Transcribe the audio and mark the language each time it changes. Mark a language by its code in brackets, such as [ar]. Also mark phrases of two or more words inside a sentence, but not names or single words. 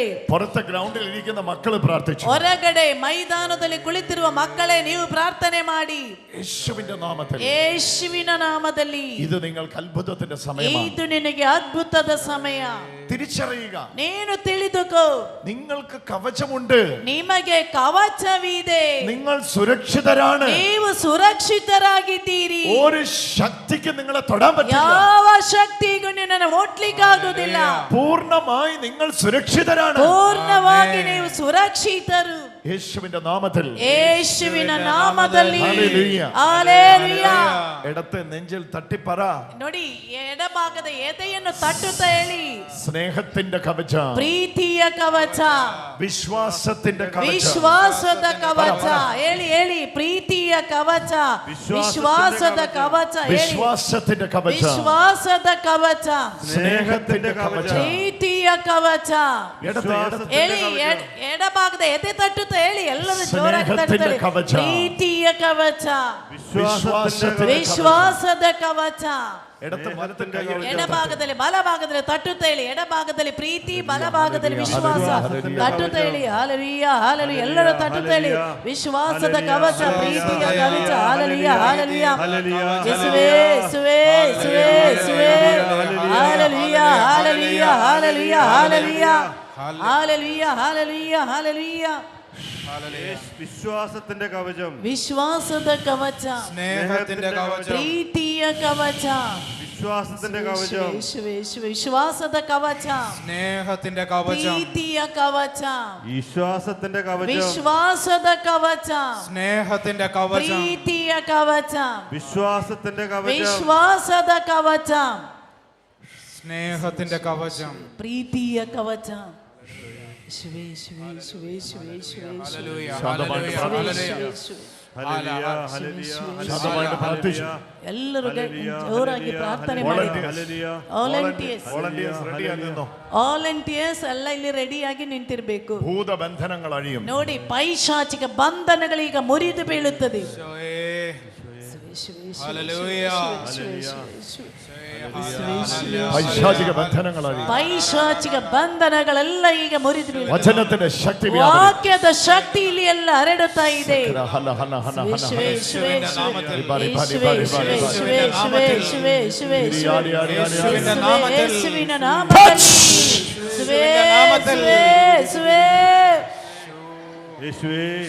[ml] പുറത്തെ ഗ്രൗണ്ടിൽ ഇരിക്കുന്ന മക്കൾ പ്രാർത്ഥിച്ചു. [kn] ಹೊರಗಡೆ ಮೈದಾನದಲ್ಲಿ ಕುಳಿತಿರುವ ಮಕ್ಕಳೇ, ನೀವು ಪ್ರಾರ್ಥನೆ ಮಾಡಿ. [ml] യേശുവിന്റെ നാമത്തിൽ, [kn] ಯೇಸುವಿನ ನಾಮದಲ್ಲಿ [ml] ഇത് നിങ്ങൾക്ക് അത്ഭുതത്തിന്റെ സമയമാണ്. [kn] ಇದು ನಿನಗೆ ಅದ್ಭುತದ ಸಮಯ. [ml] തിരിച്ചറിയുക, [kn] ನೀನು ತಿಳಿದುಕೋ, [ml] നിങ്ങൾക്ക് കവചമുണ്ട്, [kn] ನಿಮಗೆ ಕವಚವಿದೆ, [ml] നിങ്ങൾ സുരക്ഷിതരാണ്, [kn] ನೀವು ಸುರಕ್ಷಿತರಾಗಿದ್ದೀರಿ. [ml] ഒരു ശക്തിക്ക് നിങ്ങളെ തൊടാൻ പറ്റില്ല, [kn] ಯಾವ ಶಕ್ತಿಗೂ ನಿನ್ನನ್ನು ಮುಟ್ಲಿಕ್ಕಾಗುವುದಿಲ್ಲ. [ml] പൂർണ്ണമായി നിങ്ങൾ സുരക്ഷിതരാണ്, [kn] ಪೂರ್ಣವಾಗಿ ನೀವು ಸುರಕ್ಷಿತರು. [ml] യേശുവിന്റെ നാമത്തിൽ, [kn] ಯೇಸುವಿನ ನಾಮದಲ್ಲಿ. [ml] ഹല്ലേലൂയ. [kn] ಹಲ್ಲೆಲೂಯ. [ml] ഇടത്തെ നെഞ്ചിൽ തട്ടിപ്പറ, [kn] ನೋಡಿ, ಎಡಭಾಗದ ಎದೆಯನ್ನು ತಟ್ಟುತ್ತಾ ಹೇಳಿ, [ml] സ്നേഹത്തിന്റെ കവചം, [kn] ಪ್ರೀತಿಯ ಕವಚ, [ml] വിശ്വാസത്തിന്റെ കവചം, [kn] ವಿಶ್ವಾಸದ ಕವಚ. ಹೇಳಿ ಹೇಳಿ, ಪ್ರೀತಿಯ ಕವಚ, ವಿಶ್ವಾಸದ ಕವಚ. ಹೇಳಿ, [ml] വിശ്വാസത്തിന്റെ കവചം, [kn] ವಿಶ್ವಾಸದ ಕವಚ, [ml] സ്നേഹത്തിന്റെ കവചം, [kn] ಪ್ರೀತಿಯ ಕವಚ. ಹೇಳಿ, ಎಡಭಾಗದ ಎದೆ ತಟ್ಟುತ್ತಾ ಹೇಳಿ, ಎಲ್ಲರೂ ಜೋರಾಗಿ ತಟ್ಟುತ್ತಾರೆ. ಪ್ರೀತಿಯ ಕವಚ, ವಿಶ್ವಾಸದ ಕವಚ. ಎಡಭಾಗದಲ್ಲಿ ಬಲಭಾಗದಲ್ಲಿ ತಟ್ಟುತ್ತಾ ಹೇಳಿ, ಎಡಭಾಗದಲ್ಲಿ ಪ್ರೀತಿ, ಬಲಭಾಗದಲ್ಲಿ ವಿಶ್ವಾಸ. ತಟ್ಟುತ್ತಾ ಹೇಳಿ, ಹಲ್ಲೆಲೂಯ ಹಲ್ಲೆಲೂಯ. ಎಲ್ಲರೂ ತಟ್ಟುತ್ತಾ ಹೇಳಿ, ವಿಶ್ವಾಸದ ಕವಚ, ಪ್ರೀತಿಯ ಕವಚ. ಹಲ್ಲೆಲೂಯ ಹಲ್ಲೆಲೂಯ. ಯೇಸುವೇ ಯೇಸುವೇ ಯೇಸುವೇ ಯೇಸುವೇ. ಹಲ್ಲೆಲೂಯ ಹಲ್ಲೆಲೂಯ ಹಲ್ಲೆಲೂಯ ಹಲ್ಲೆಲೂಯ ಹಲ್ಲೆಲೂಯ ಹಲ್ಲೆಲೂಯ ಹಲ್ಲೆಲೂಯ. [ml] വിശ്വാസത്തിന്റെ കവചം, [kn] വിശ്വാസದ ಕವಚ, [ml] സ്നേഹത്തിന്റെ കവചം, [kn] ಪ್ರೀತಿಯ ಕವಚ. [ml] വിശ്വാസത്തിന്റെ കവചം, [kn] ಯೇಸುವೇ ಯೇಸುವೇ. ವಿಶ್ವಾಸದ ಕವಚ, [ml] സ്നേഹത്തിന്റെ കവചം, [kn] ಪ್ರೀತಿಯ ಕವಚ, [ml] വിശ്വാസത്തിന്റെ കവചം, [kn] ವಿಶ್ವಾಸದ ಕವಚ, [ml] സ്നേഹത്തിന്റെ കവചം, [kn] ಪ್ರೀತಿಯ ಕವಚ, [ml] വിശ്വാസത്തിന്റെ കവചം, [kn] ವಿಶ್ವಾಸದ ಕವಚ, [ml] സ്നേഹത്തിന്റെ കവചം. [kn] ಪ್ರೀತಿಯ ಕವಚ. ಯೇಸುವೇ ಯೇಸುವೇ ಯೇಸುವೇ ಯೇಸುವೇ ಯೇಸುವೇ [ml] ഹല്ലേലൂയ ശാന്തമായിട്ട് ഹല്ലേലൂയ [kn] ಯೇಸುವೇ. [ml] ഹല്ലേലൂയ ഹല്ലേലൂയ ശാന്തമായിട്ട് പ്രാർത്ഥിച്ചു. [kn] ಎಲ್ಲರೂ ಜೋರಾಗಿ ಪ್ರಾರ್ಥನೆ ಮಾಡಿ. ವಾಲಂಟಿಯರ್ಸ್ [ml] റെഡിയാകുന്നു. [kn] ವಾಲಂಟಿಯರ್ಸ್ ಎಲ್ಲ ಇಲ್ಲಿ ರೆಡಿಯಾಗಿ ನಿಂತಿರಬೇಕು. [ml] ഭൂതബന്ധനങ്ങൾ അഴിയും. [kn] ನೋಡಿ, ಪೈಶಾಚಿಕ ಬಂಧನಗಳೀಗ ಮುರಿದು ಬೀಳುತ್ತದೆ. [ml] പൈശാചിക ബന്ധനങ്ങൾ അഴിയും. [kn] ಪೈಶಾಚಿಕ ಬಂಧನಗಳೆಲ್ಲ ಈಗ ಮುರಿದು ಬೀಳುತ್ತದೆ. [ml] വചനത്തിന്റെ ശക്തി, [kn] ವಾಕ್ಯದ ಶಕ್ತಿ ಇಲ್ಲಿ ಎಲ್ಲ ಹರಡುತ್ತಾ ಇದೆ. ഹല ഹല ഹല ഹല ಯೇಸುವೇ ಯೇಸುವೇ ಯೇಸುವೇ ಯೇಸುವೇ ಯೇಸುವೇ ಯೇಸುವೇ ಯೇಸುವೇ ಯೇಸುವೇ ಯೇಸುವಿನ ನಾಮದಲ್ಲಿ. ಯೇಸುವೇ ಯೇಸುವೇ ಯೇಸುವೇ [ml] യേശുവേ